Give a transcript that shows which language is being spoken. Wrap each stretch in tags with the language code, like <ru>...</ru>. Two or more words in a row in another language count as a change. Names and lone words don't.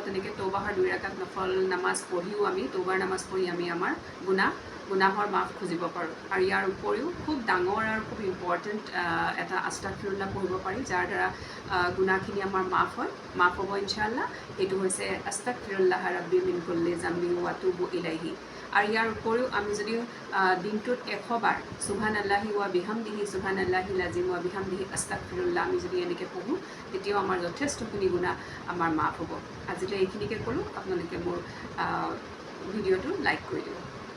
<as>তেনেকৈ তৌবাহৰ 2 ৰাকাত নফল নামাজ পঢ়িও আমি তৌবাৰ নামাজ পঢ়ি আমি আমাৰ গুনাহৰ মাফ খুজিব পাৰোঁ। আৰু ইয়াৰ উপৰিও খুব ডাঙৰ আৰু খুব ইম্পৰ্টেণ্ট এটা আস্তাগফিৰুল্লাহ পঢ়িব পাৰি, যাৰ দ্বাৰা গুনাহখিনি আমাৰ মাফ হ'ব</as> <ar>إن شاء الله.</ar> <as>এইটো হৈছে</as> <ar>أستغفر الله ربي من كل ذنب وأتوب إليه.</ar> <as>আৰু ইয়াৰ উপৰিও আমি যদি দিনটোত 100 বাৰ</as> <ar>سبحان الله وبحمده سبحان الله العظيم وبحمده أستغفر الله</ar> <as>আমি যদি এনেকৈ পঢ়োঁ, তেতিয়াও আমাৰ যথেষ্টখিনি গুনাহ আমাৰ মাফ হ'ব। আজিলৈ এইখিনিকে ক'লোঁ। আপোনালোকে মোৰ ভিডিঅ'টো লাইক কৰি দিব।</as>